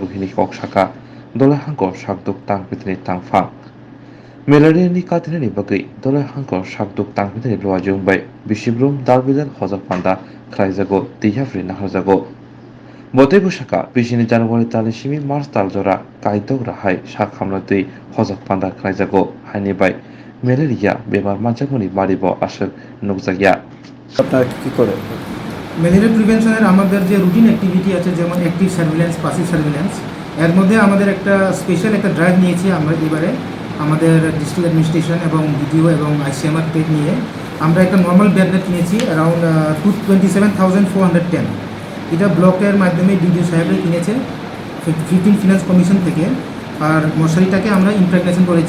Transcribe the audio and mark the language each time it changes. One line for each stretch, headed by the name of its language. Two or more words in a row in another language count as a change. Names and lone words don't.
Kok Borok: हिनि कक साखा दले हांकर साकदुक तां बिदिनि तांफां मेलेरियानि काथिनानि बागै दले हांकर साकदुक तां बिदिनि लुवा जोंबाय बिसिब्रुम दालबिदाल हजक पान्दा ख्लायजागो दैहाफ्रि नाहरजागो बते बुसाका बिसिनि जानुवारि तालिसिमि मार्च तालजरा कायदक राहाय साखामना दै हजक पान्दा ख्लायजागो हायनिबाय মেলেরিয়া বেমার মানজাগনি মারিব আসল নুকজাগিয়া
Bangla: আপনারা কি করে
English: malaria prevention
Bangla: আমাদের যে
English: routine activity
Bangla: আছে যেমন
English: active surveillance passive surveillance
Bangla: এর মধ্যে আমাদের একটা স্পেশাল একটা ড্রাইভ নিয়েছি আমরা এবারে আমাদের
English: district administration
Bangla: এবং বিডিও এবং আইসিএমআর টেক নিয়ে আমরা একটা
English: normal bed net
Bangla: কিনেছি অ্যারাউন্ড 27,410 এটা ব্লকের মাধ্যমে ডিডিও সাহেবরা কিনেছে 15
English: finance commission
Bangla: থেকে আর মশারিটাকে আমরা ইমপ্রেগনেশন করেছি